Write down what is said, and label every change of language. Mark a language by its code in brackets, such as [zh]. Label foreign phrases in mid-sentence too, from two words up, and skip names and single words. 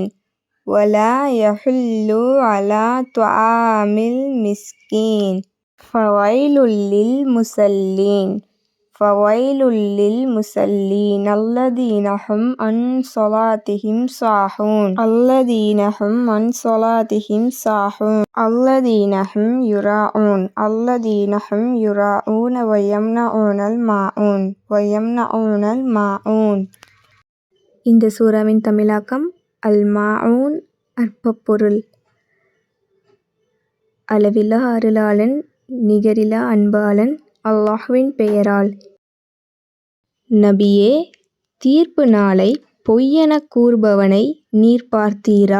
[ar] ولا يحل على طعام المسكين فويل للمصلين فويل للمصلين الذين هم عن صلاتهم ساهون الذين هم عن صلاتهم ساهون الذين هم يراءون ويمنعون الماعون. [ta] இந்த சூறாவின் தமிழாக்கம் அல் மாஊன், அற்பப்பொருள். அளவிலா அருளாளன், நிகரிலா அன்பாளன் அல்லாஹ்வின் பெயரால். நபியே, தீர்ப்பு நாளை பொய்யெனக் கூறுபவனை நீர் பார்த்தீரா?